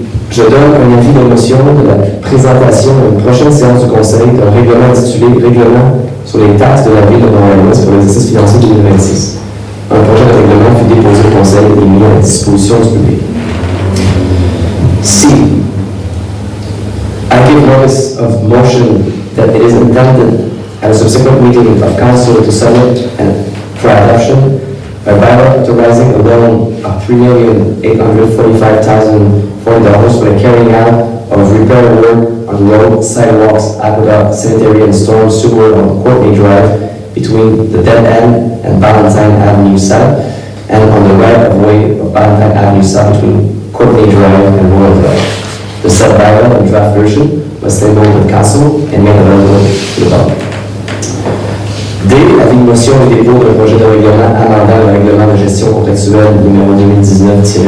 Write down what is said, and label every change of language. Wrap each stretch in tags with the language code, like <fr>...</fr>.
<fr>Je donne un avis de motion de la présentation à une prochaine séance du conseil d'un règlement intitulé Règlement sur les taxes de la ville de Montréal-Ouest pour l'exercice financier 2026. Un projet de règlement fut déposé au conseil et mis à la disposition du public. C.</fr> <en>I give notice of motion that it is intended at a subsequent meeting of council to submit and for adoption a bylaw authorizing a loan of $3,845,040 for the carrying out of repair work on road, sidewalks, aqueduct, sanitary and storm sewer on Courtney Drive between the dead end and Valentine Avenue South and on the right of way of Valentine Avenue South between Courtney Drive and Royal Drive. The said bylaw in draft version was tabled with council and made available to the public. D.</en> <fr>Avis de motion et dépôt d'un projet de règlement amendant le règlement de gestion contractuelle numéro 2019-004.</fr>